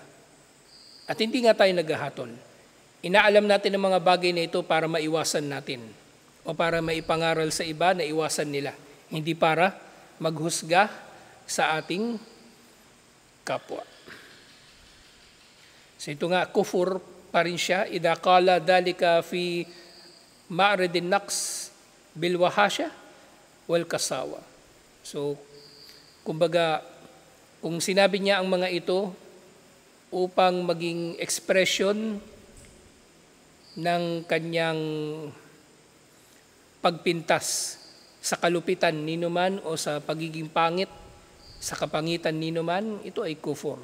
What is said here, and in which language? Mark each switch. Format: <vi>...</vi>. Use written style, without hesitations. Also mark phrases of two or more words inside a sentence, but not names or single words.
<tl>At hindi nga tayo naghahatol. Inaalam natin ang mga bagay na ito para maiwasan natin o para maipangaral sa iba na iwasan nila. Hindi para maghusga sa ating kapwa. So ito nga, kufur pa rin siya.</tl> <ar>إذا قال ذلك في معرض نقص بالوحاشة والقساوة.</ar> <tl>So, kumbaga, kung sinabi niya ang mga ito upang maging expression ng kanyang pagpintas sa kalupitan ninuman o sa pagiging pangit, sa kapangitan ninuman, ito ay kufur.</tl>